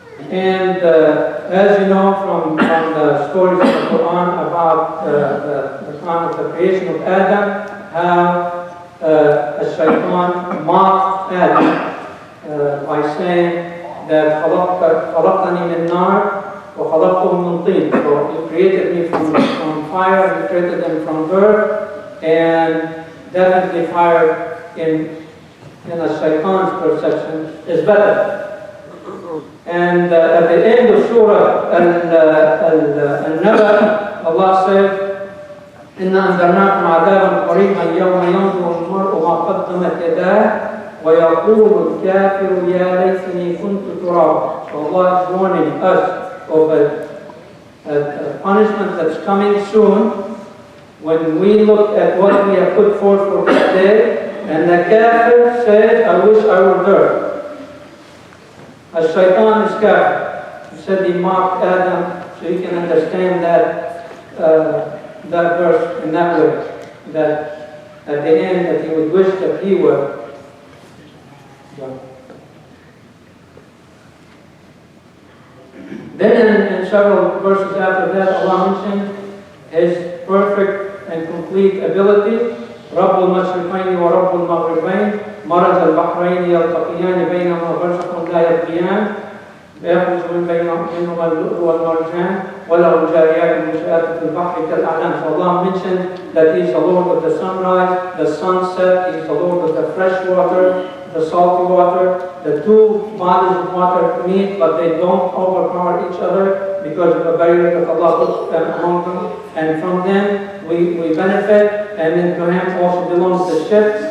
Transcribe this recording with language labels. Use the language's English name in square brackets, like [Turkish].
[English] And as you know from the stories of the Quran about the time of the creation of Adam, how Shaitan mocked Adam by saying that [Arabic] خلقتني من نار وخلقته من طين. [English] So you created me from fire, you created them from dirt, and definitely fire in a Shaitan's perception is better. And at the end of Surah Al-Naba, Allah said, [Arabic] إِنَّا أَنذَرْنَاكُمْ عَذَابًا قَرِيبًا يَوْمَ يَنظُرُ الْمَرْءُ مَا قَدَّمَتْ يَدَاهُ وَيَقُولُ الْكَافِرُ يَا لَيْتَنِي كُنتُ تُرَابًا. [English] So Allah is warning us of a punishment that's coming soon, when we look at what we have put forth for that day, and the kafir says, I wish I were dirt. Shaitan is kafir. He said he mocked Adam, so you can understand that verse in that way. That at the end, that he would wish that he were. Then in several verses after that, Allah mentioned His perfect and complete ability. [Arabic] رب المشرقين ورب المغربين مرج البحرين يلتقيان بينهما برزخ لا يبغيان يخرج من بينهما اللؤلؤ والمرجان وله الجاريات المنشآت في البحر كالأعلام. [English] So Allah mentioned that He is the Lord of the sunrise, the sunset, He is the Lord of the fresh water, the salty water. The two bodies of water meet, but they don't overpower each other because of the barrier that Allah put among them. And from them we benefit. And then to Him also belongs the ships.